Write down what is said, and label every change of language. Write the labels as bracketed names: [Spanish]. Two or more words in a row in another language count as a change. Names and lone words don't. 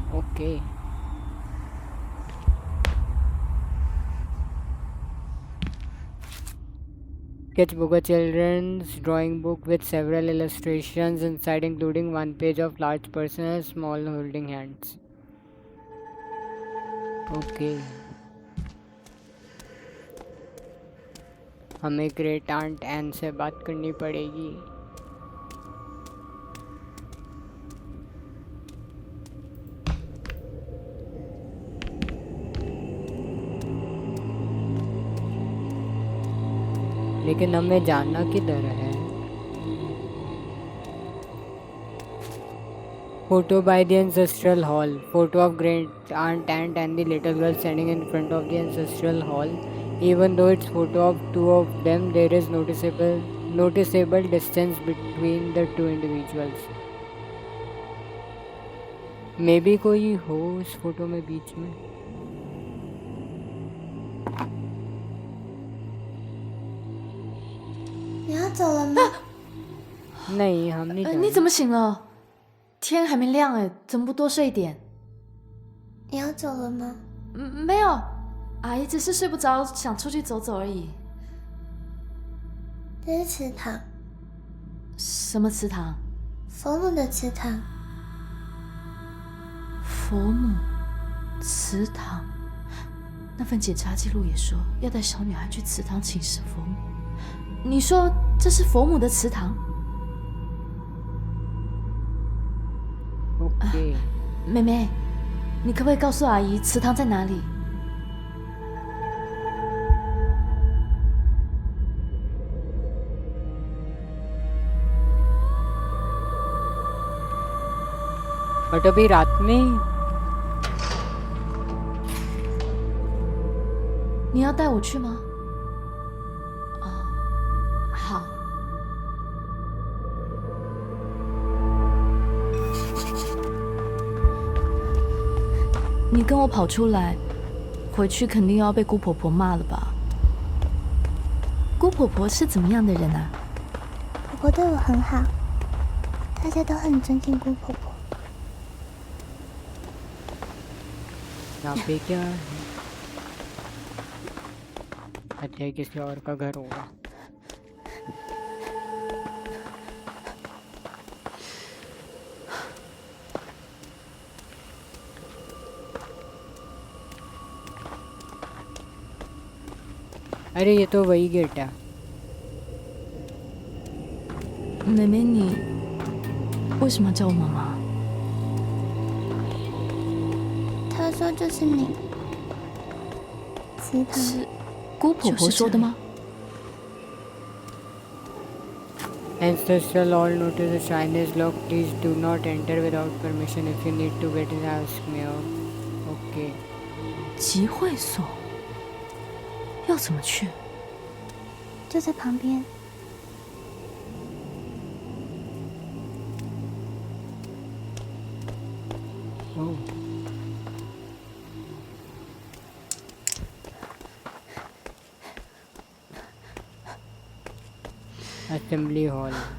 [English] Okay. Sketchbook, a children's drawing book with several illustrations inside, including one page of large person and small holding hands. Okay. [Hindi] हमें ग्रेट आंट एन से बात करनी पड़ेगी. लेकिन हमें जाना किधर है? [English] Photo by the ancestral hall. Photo of great aunt Ant and the little girl standing in front of the ancestral hall. Even though it's photo of two of them, there is noticeable distance between the two individuals. [Hindi] मे बी कोई हो इस फोटो में बीच में। [Chinese] 你要走了吗？ [Hindi] नहीं हम नहीं [Chinese] 你 [Hindi] जाएंगे। [Chinese] 怎么醒了？天还没亮哎，怎么不多睡一点？你要走了吗？没有，阿姨只是睡不着，想出去走走而已。这是祠堂，什么祠堂？佛母的祠堂。佛母祠堂。那份检查记录也说要带小女孩去祠堂请示佛母。你说这是佛母的祠堂？ ओके 妹妹，你可不可以告诉阿姨祠堂在哪里？ [Hindi] बट अभी रात में [Chinese] 你要带我去吗？啊，好。你跟我跑出来，回去肯定又要被姑婆婆骂了吧？姑婆婆是怎么样的人啊？婆婆对我很好，大家都很尊敬姑婆婆。 [Hindi] यहाँ पे क्या है? अच्छा ये किसी और का घर होगा। अरे ये तो वही गेट है। [Chinese] 妹妹，你为什么要叫我妈妈？她说就是你，祠堂。是姑婆婆说的吗？ [English] Ancestral all notice the shrine is locked. Please do not enter without permission. If you need to get in, ask me out. Okay. [Chinese] 集会所要怎么去？就在旁边。 [English] Oh. Assembly hall.